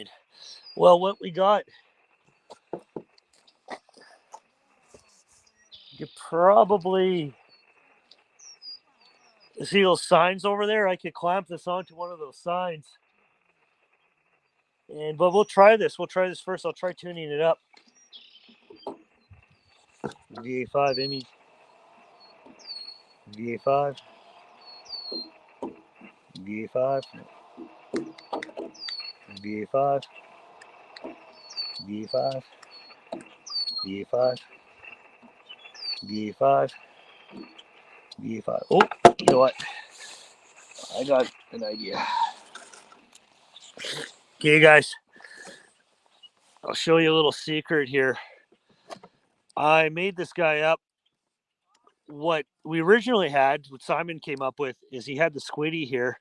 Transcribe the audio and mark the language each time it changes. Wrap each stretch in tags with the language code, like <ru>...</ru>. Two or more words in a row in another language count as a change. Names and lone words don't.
<en>Well, what we got, you probably see those signs over there. I could clamp this onto one of those signs. But we'll try this. We'll try this first. I'll try tuning it up. VA5 ME. VA5. VA5. VA5. VA5. VA5. VA5. VA5. Oh, you know what? I got an idea. Okay, guys. I'll show you a little secret here. I made this guy up. What we originally had, what Simon came up with, is he had the squiddy here.</en>